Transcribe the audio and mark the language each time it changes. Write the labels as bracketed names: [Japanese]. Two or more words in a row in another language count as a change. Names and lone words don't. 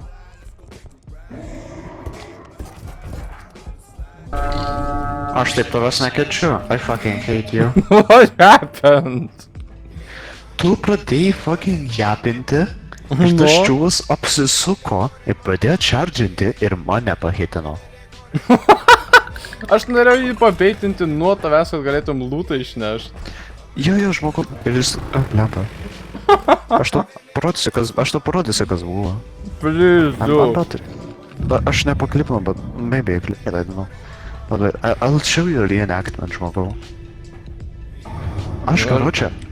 [Lithuanian] Aš taip tavęs nekenčiu. [English] I fucking hate you. What happened? [Lithuanian] Tu pradėjai fucking japinti. Ir tas čiūvas apsisuko ir pradėjo čardžinti ir mane pahitino. Aš norėjau jį pabeitinti nuo tavęs, kad galėtum lootą išnešt. Jo, žmogau. Ir jis... Blemba. Aš tau parodysiu, kas buvo. [English] Please, I'm dude. But [Lithuanian] aš nepaklipinau, [English] but maybe I clicked, I don't know. But wait, I'll show you a reenactment, [Lithuanian] žmogau. Aš, karočią.